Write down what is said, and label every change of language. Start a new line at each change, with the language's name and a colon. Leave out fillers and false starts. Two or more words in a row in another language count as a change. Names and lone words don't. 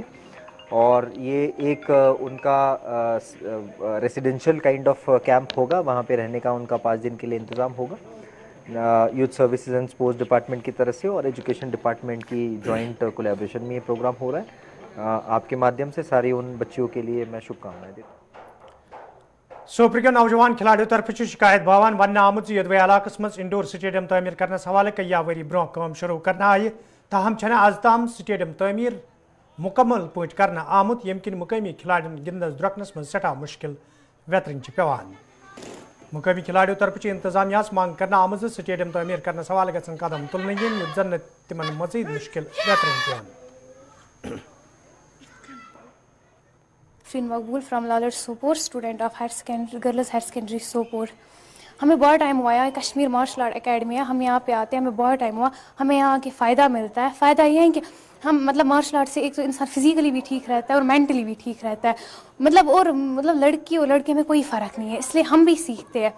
Hindi: और ये एक उनका
English: residential kind of camp
Hindi: होगा, वहाँ पे रहने का उनका 5 दिन के लिए इंतज़ाम होगा। यूथ सर्विसेज एंड स्पोर्ट्स डिपार्टमेंट की तरफ से और एजुकेशन डिपार्टमेंट की
English: joint collaboration
Hindi: में ये प्रोग्राम हो रहा है। आपके माध्यम से सारी उन बच्चियों के लिए मैं शुभकामनाएं देता हूँ।
Kashmiri: सोपरियो नौजवान खिलाड़ियों तरफ शिकायत भावान वन आमुत यदवे इलाकस मज
English: indoor stadium
Kashmiri: तमीर करने हवाले कई वरी ब्रोह काम शुरू करना आय, ताहम आज ताम स्टेडियम तमीर मुकम्मल पे करना आमुत, यम किन मुकामी खिलाड़ियों गिंदस द्रकनस मज सठा मुश्किल वेतरन पेवान। मुकामी खिलाड़ियों तरफ इंतजामिया मांग करना आमज स्टेडियम तमीर करने हवाले गन कदम तुलन जन तिमन मजीद मुश्किल वेतरन पेवान।
English: Shrin Maqbool from Lalur Sopor, student of girls higher secondary Sopor.
Hindi: हमें बहुत टाइम हुआ है, कश्मीर मार्शल आर्ट एकेडमी है, हम यहाँ पे आते हैं, हमें बहुत टाइम हुआ, हमें यहाँ के फ़ायदा मिलता है। फ़ायदा ये है कि हम मतलब
English: martial art
Hindi: से एक तो इंसान फिजिकली भी ठीक रहता है और मेंटली भी ठीक रहता है, मतलब लड़की और लड़के में कोई फ़र्क नहीं है, इसलिए हम भी सीखते हैं।